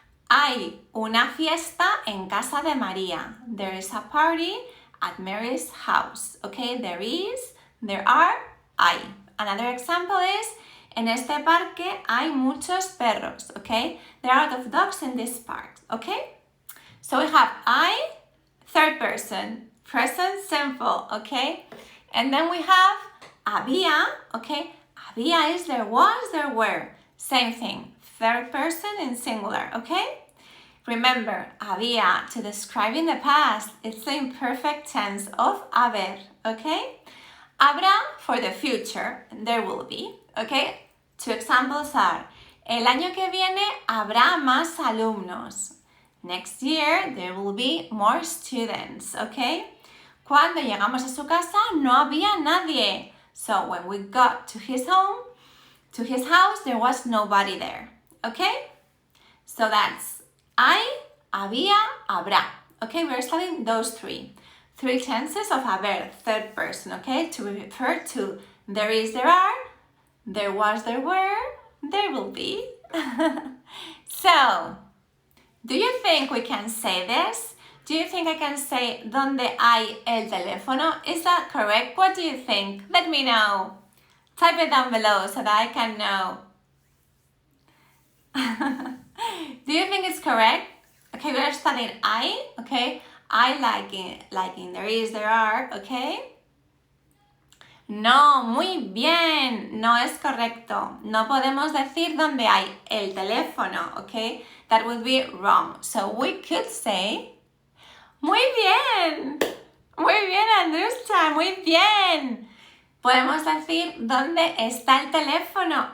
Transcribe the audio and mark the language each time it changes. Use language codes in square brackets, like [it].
[es] Hay una fiesta en casa de María. [en] There is a party at Mary's house, okay? There are, [es] hay. [en] Another example is, [es] en este parque hay muchos perros, okay? [en] There are a lot of dogs in this park, okay? So we have I, third person, present simple, okay? And then we have había, okay? Había is there was, there were. Same thing, third person in singular, okay? Remember, había, to describe in the past, it's the imperfect tense of haber, okay? Habrá for the future, there will be, okay? Two examples are, [es] el año que viene habrá más alumnos. [en] Next year, there will be more students, okay? [es] Cuando llegamos a su casa, no había nadie. [en] So when we got to his home, to his house, there was nobody there, okay? So that's I, había, habrá. Okay, we're studying those three tenses of haber, third person, okay? To refer to there is, there are, there was, there were, there will be. So, do you think we can say this? Do you think I can say [es] donde hay el teléfono? [en] Is that correct? What do you think? Let me know. Type it down below so that I can know. Do you think it's correct? Okay, we're studying I, okay? I like in there is, there are, okay? [es] No, muy bien. No es correcto. No podemos decir donde hay el teléfono, okay? [en] That would be wrong. So we could say, [es] muy bien. Muy bien, Andruscha, muy bien. Podemos decir dónde está el teléfono.